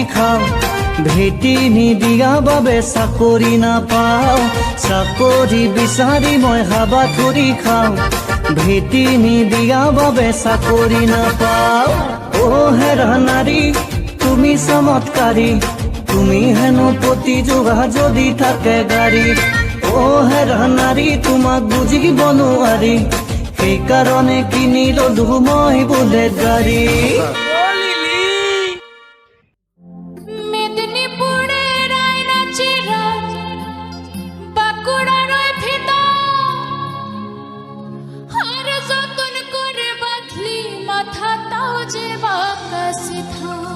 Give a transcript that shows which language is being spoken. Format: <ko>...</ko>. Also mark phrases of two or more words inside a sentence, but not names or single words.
<as>খাওঁ ভেটি নিদিয়া বাবে চাকৰি নাপাওঁ চাকৰি বিচাৰি মই হাবাত ধৰি খাওঁ ভেটি নিদিয়া বাবে চাকৰি নাপাওঁ হেৰা নাৰী তুমি চমৎকাৰী তুমি হেনো প্ৰতি যোগা যদি থাকে গাড়ী হেৰা নাৰী তোমাক বুজিব নোৱাৰি সেইকাৰণে কিনি ললো মই বুলেট গাড়ী</as> <bn>মেদিনীপুরের আয়নাচিরা বাঁকুড়ার ভিতর আর যতন করে বাঁধলি মাথাটাও যে বাঁকা সিধা</bn>